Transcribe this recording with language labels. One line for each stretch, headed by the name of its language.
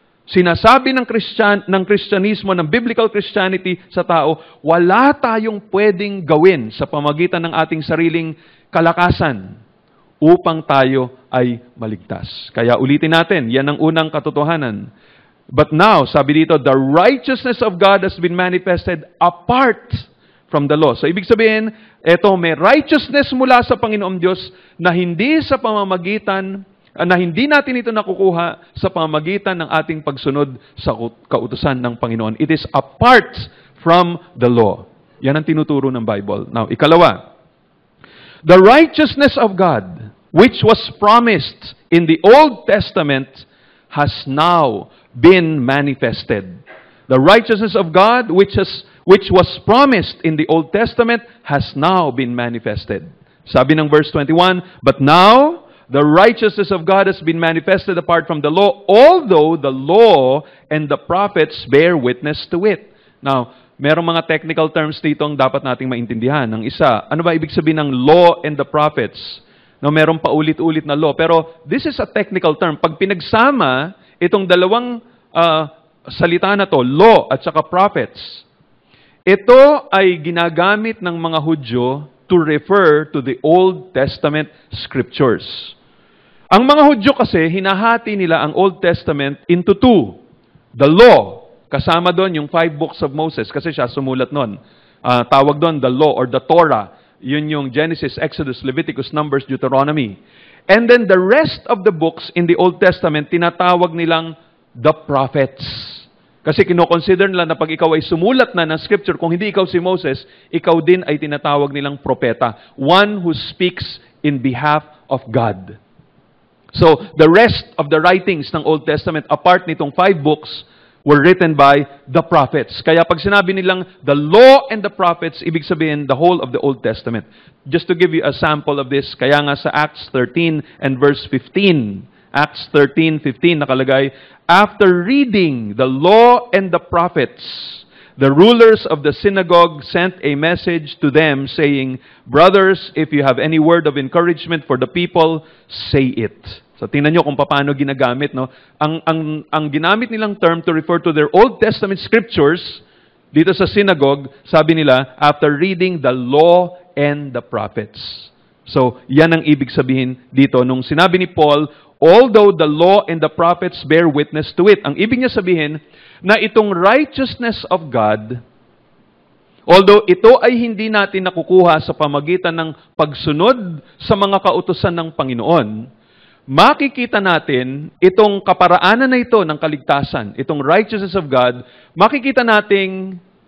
Filipino: Sinasabi ng Kristyanismo, ng biblical Christianity sa tao, wala tayong pwedeng gawin sa pamagitan ng ating sariling kalakasan upang tayo ay maligtas. Kaya ulitin natin, yan ang unang katotohanan.
English: But now,
Filipino: sabi dito,
English: the righteousness of God has been manifested apart from the law. So, ibig sabihin, may righteousness mula sa Panginoong Diyos na hindi sa pamamagitan na hindi natin ito nakukuha sa pamamagitan ng ating pagsunod sa kautusan ng Panginoon. It is apart from the law.
Filipino: Yan ang tinuturo ng
English: Bible. Now,
Filipino: ikalawa,
English: the righteousness of God, which was promised in the Old Testament, has now been manifested. The righteousness of God, which was promised in the Old Testament, has now been manifested.
Filipino: Sabi ng
English: verse 21, but now, the righteousness of God has been manifested apart from the law, although the law and the prophets bear witness to it.
Filipino: Now, merong mga technical terms dito ang dapat nating maintindihan. Ang isa, ano ba ibig sabihin ng law and the prophets? No, merong paulit-ulit na law.
English: Pero this is a technical term.
Filipino: Pag pinagsama itong dalawang salita na to, law at saka prophets, ito ay ginagamit ng mga Hudyo
English: to refer to the Old Testament scriptures.
Filipino: Ang mga Hudyo kasi, hinahati nila ang Old Testament into two. The law, kasama doon yung 5 books of Moses, kasi siya sumulat noon. Tawag doon the law or the Torah. Yun yung Genesis, Exodus, Leviticus, Numbers, Deuteronomy.
English: And then the rest of the books in the Old Testament,
Filipino: tinatawag nilang
English: the prophets.
Filipino: Kasi kinoconsider nila na pag ikaw ay sumulat na ng scripture, kung hindi ikaw si Moses, ikaw din ay tinatawag nilang propeta.
English: One who speaks in behalf of God. So, the rest of the writings ng Old Testament, apart nitong 5 books, were written by the prophets.
Filipino: Kaya pag sinabi nilang the law and the prophets, ibig sabihin the whole of the Old Testament.
English: Just to give you a sample of this,
Filipino: kaya nga sa
English: Acts 13 and verse 15, Acts 13:15
Filipino: nakalagay,
English: after reading the law and the prophets, the rulers of the synagogue sent a message to them saying, brothers, if you have any word of encouragement for the people, say it.
Filipino: So tingnan nyo kung paano ginagamit, no? Ang ginamit nilang term to refer to their Old Testament scriptures dito sa synagogue, sabi nila, after reading the law and the prophets. So, yan ang ibig sabihin dito. Nung sinabi ni
English: Paul, although the law and the prophets bear witness to it.
Filipino: Ang ibig niya sabihin, na itong righteousness of God, although ito ay hindi natin nakukuha sa pamagitan ng pagsunod sa mga kautusan ng Panginoon, makikita natin itong kaparaanan na ito ng kaligtasan, itong righteousness of God, makikita nating